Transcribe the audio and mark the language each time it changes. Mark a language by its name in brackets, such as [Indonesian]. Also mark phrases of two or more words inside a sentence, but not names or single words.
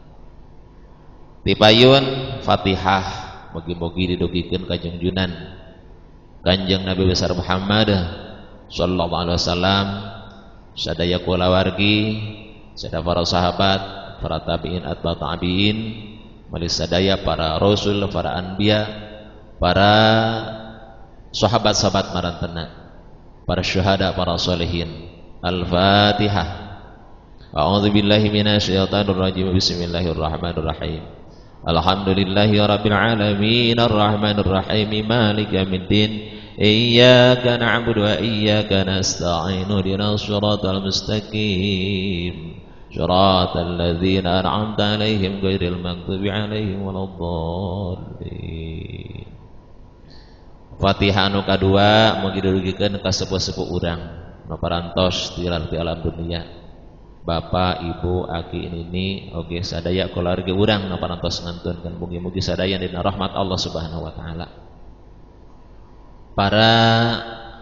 [Sundanese] Tipayun Fatihah mugi-mugi didugikeun ka junjunan Kanjeng Nabi besar Muhammad [Arabic] صلى الله عليه وسلم, [Sundanese] sadaya kulawargi, sadaya para sahabat, para [Arabic] تابعين أتباع تابعين, [Sundanese] malis sadaya para rasul, para anbiya, para sahabat-sahabat marantena, para syuhada, para sholihin. Al-Fatihah. [Arabic] أعوذ بالله من الشيطان الرجيم. بسم الله الرحمن الرحيم الحمد لله رب العالمين الرحمن الرحيم مالك يوم الدين إياك نعبد وإياك نستعين اهدنا الصراط المستقيم صراط الذين أنعمت عليهم غير المغضوب عليهم ولا الضالين. [Sundanese] Fatihah anu kadua mugi dirugikeun ka sepuh-sepuh urang nu parantos ti alam dunia, Bapak, Ibu, Aki, Nini, oge sadaya keluarga urang nu parantos ngantunkeun, mugi-mugi sadaya dina rahmat Allah [Arabic] سبحانه وتعالى.